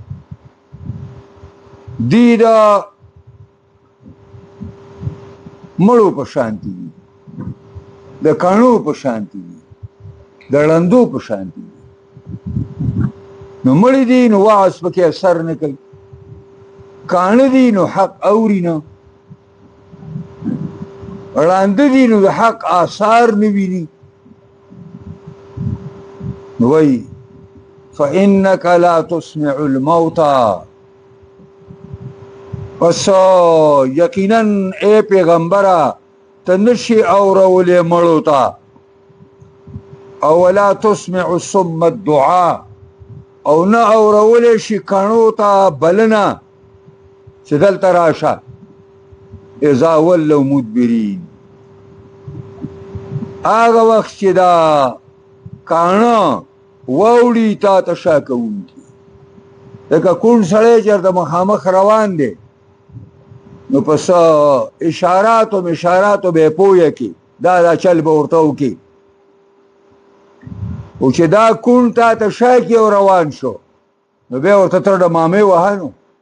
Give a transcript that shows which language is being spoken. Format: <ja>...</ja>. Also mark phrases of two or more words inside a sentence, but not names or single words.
<ps>دی دا مړو په شانتي دي د کڼو په شانتي دي د ړندو په شانتي دي نو مړي دي نو وعظ پکې اثر نه کوي کاڼه دي نو حق اوري نه ړانده دي نو د حق آثار نه ویني نو وایي</ps> <ar>فإنك لا تسمع الموتى</ar> <ps>پس یقینا اے پیغمبره ته نشي اورولې مړو ته او</ps> <ar>ولا تسمع الصم الدعاء</ar> <ps>او نه اورولې شي کڼو ته بلنه چې دلته راشه</ps> <ar>اذا ولوا مدبرین</ar> <ps>هغه وخت چې دا کاڼه واوړي تا ته شا کوونکي لکه کوڼ سړی چېرته مخامخ روان دی نو پس اشاراتو به پویه کی دا چل به ورته وکي او چې دا کوڼ تا ته شا کی او روان شو نو بیا ورته تر ډمامې وهه نو</ps>